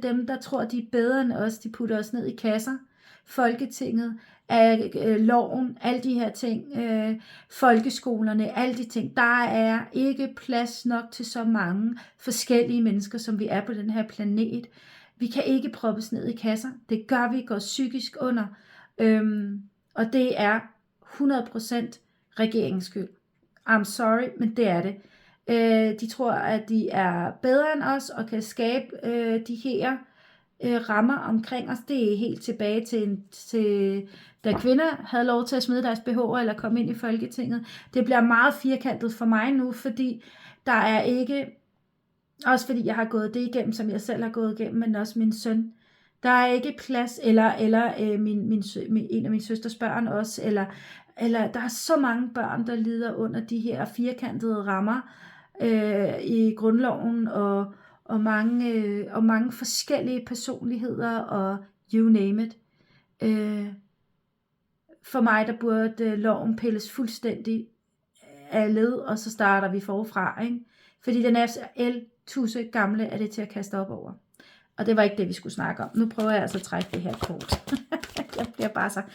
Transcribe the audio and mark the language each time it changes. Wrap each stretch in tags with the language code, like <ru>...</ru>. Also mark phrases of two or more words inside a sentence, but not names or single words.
<da>Dem, der tror, de er bedre end os, de putter os ned i kasser. Folketinget, loven, alle de her ting, folkeskolerne, alle de ting. Der er ikke plads nok til så mange forskellige mennesker, som vi er på den her planet. Vi kan ikke proppes ned i kasser. Det gør vi, går psykisk under. Og det er 100% regeringens skyld.</da> <en>I'm sorry,</en> <da>men det er det. De tror, at de er bedre end os, og kan skabe de her rammer omkring os. Det er helt tilbage til da kvinder havde lov til at smide deres BH'er eller komme ind i Folketinget. Det bliver meget firkantet for mig nu, fordi der er ikke, også fordi jeg har gået det igennem, som jeg selv har gået igennem, men også min søn. Der er ikke plads, eller en af min søsters børn også, eller der er så mange børn, der lider under de her firkantede rammer i grundloven, og mange forskellige personligheder, og</da> <en>you name it.</en> <da>For mig, der burde loven pilles fuldstændig af led, og så starter vi forfra, ikke? Fordi den er så tusse gamle, er det til at kaste op over. Og det var ikke det, vi skulle snakke om. Nu prøver jeg altså at trække det her kort. Jeg bliver bare så...</da>